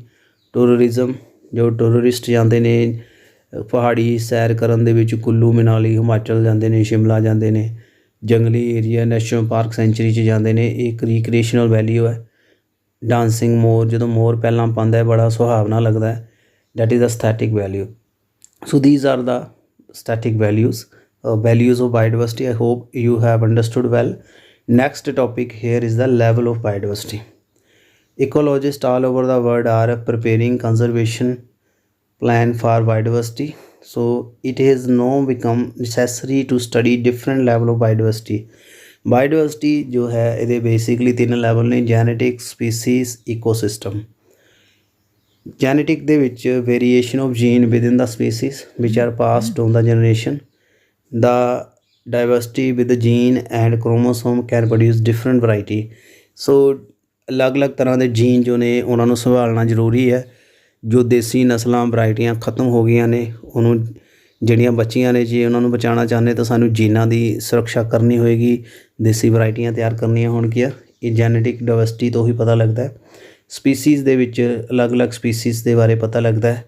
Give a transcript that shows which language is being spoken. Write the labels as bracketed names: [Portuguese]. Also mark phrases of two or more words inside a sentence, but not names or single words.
[Punjabi] ਟੂਰਿਜ਼ਮ, ਜੋ ਟੂਰਿਸਟ ਜਾਂਦੇ ਨੇ ਪਹਾੜੀ ਸੈਰ ਕਰਨ ਦੇ ਵਿੱਚ, ਕੁੱਲੂ ਮਨਾਲੀ ਹਿਮਾਚਲ ਜਾਂਦੇ ਨੇ, ਸ਼ਿਮਲਾ ਜਾਂਦੇ ਨੇ, ਜੰਗਲੀ ਏਰੀਆ [English] national park sanctuary [Punjabi] 'ਚ ਜਾਂਦੇ ਨੇ, ਇਹ ਇੱਕ [English] recreational value [Punjabi] ਹੈ। ਡਾਂਸਿੰਗ ਮੋਰ, ਜਦੋਂ ਮੋਰ ਪਹਿਲਾਂ ਪਾਉਂਦਾ ਹੈ ਬੜਾ ਸੁਹਾਵਣਾ ਲੱਗਦਾ ਹੈ, [English] that is aesthetic value. so these are the static values of biodiversity. I hope you have understood well. Next topic here is the level of biodiversity. Ecologists all over the world are preparing conservation plan for biodiversity. So it has now become necessary to study different level of biodiversity. Biodiversity [Hindi] जो है ये [English] basically 3 level ने: genetic, species, ecosystem। Genetic [Punjabi] ਦੇ ਵਿੱਚ [English] variation of gene within the species which are passed on the generation. The diversity with the gene and chromosome can produce different variety. [Punjabi] So ਅਲੱਗ-ਅਲੱਗ ਤਰ੍ਹਾਂ ਦੇ ਜੀਨ ਜੋ ਨੇ ਉਹਨਾਂ ਨੂੰ ਸੰਭਾਲਣਾ ਜ਼ਰੂਰੀ ਹੈ। ਜੋ ਦੇਸੀ ਨਸਲਾਂ ਵਰਾਇਟੀਆਂ ਖਤਮ ਹੋ ਗਈਆਂ ਨੇ, ਉਹਨੂੰ ਜਿਹੜੀਆਂ ਬੱਚੀਆਂ ਨੇ, ਜੇ ਉਹਨਾਂ ਨੂੰ ਬਚਾਉਣਾ ਚਾਹੁੰਦੇ ਤਾਂ ਸਾਨੂੰ ਜੀਨਾਂ ਦੀ ਸੁਰੱਖਿਆ ਕਰਨੀ ਹੋਏਗੀ, ਦੇਸੀ ਵਰਾਇਟੀਆਂ ਤਿਆਰ ਕਰਨੀਆਂ ਹੋਣਗੀਆਂ। ਇਹ [English] genetic diversity [Punjabi] ਤੋਂ ਹੀ ਪਤਾ ਲੱਗਦਾ ਹੈ। ਸਪੀਸੀਜ਼ ਦੇ ਵਿੱਚ ਅਲੱਗ-ਅਲੱਗ ਸਪੀਸੀਜ਼ ਦੇ ਬਾਰੇ ਪਤਾ ਲੱਗਦਾ ਹੈ।